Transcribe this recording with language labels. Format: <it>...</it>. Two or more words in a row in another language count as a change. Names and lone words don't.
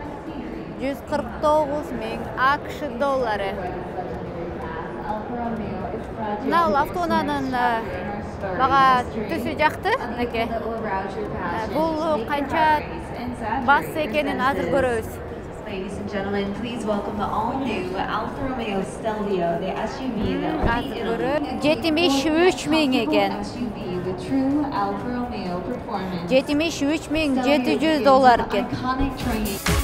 <ky>$149,000 AQSh доллары. Мына бул автоунаанын мага түсү жакты мынакей. Бул канча бассы экенин азыр көрөбүз.</ky> <en>Ladies and gentlemen, please welcome the all-new Alfa Romeo Stelvio, the SUV that will be</en> <ky>$73,000 eкен.</ky> <en>SUV, the true Alfa Romeo performance.</en> <ky>$73,700 eкен.</ky> <en>Iconic training.</en>